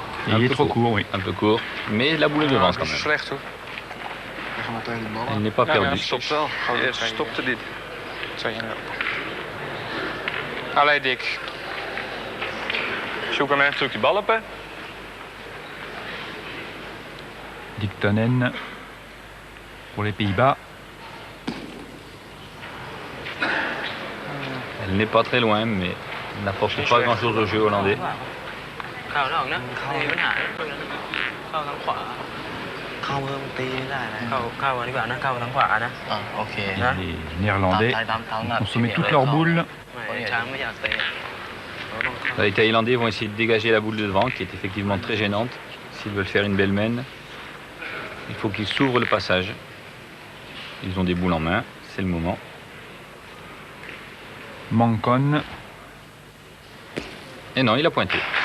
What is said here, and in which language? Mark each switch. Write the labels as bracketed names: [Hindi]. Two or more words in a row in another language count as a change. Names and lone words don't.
[French] Et il est trop court, oui. Un peu court, mais la boule devance quand même. [Dutch] Slecht hoor. [French] Elle n'est pas perdue. [Dutch] Stopt wel. Eerst stopte dit. Allee Dick. Zoek hem even terug die bal op hè. [French] Dictonen pour les Pays-Bas. Elle n'est pas très loin, mais n'apporte pas grand-chose au jeu hollandais. [Thai] เข้านอกนะไม่มีปัญหาเข้าทางขวา เข้าเพิ่มตีไม่ได้นะ เข้าดีกว่านะเข้าทางขวานะ โอเค [French] Et les Néerlandais ont consommé toutes leurs boules. [Thai] ไม่ช้างไม่อยากเตะเราต้องเข้า [French] Les Thaïlandais vont essayer de dégager la boule de devant, qui est effectivement très gênante. S'ils veulent faire une belle mène, il faut qu'ils s'ouvrent le passage. Ils ont des boules en main, c'est le moment. Mancon. Et non, il a pointé.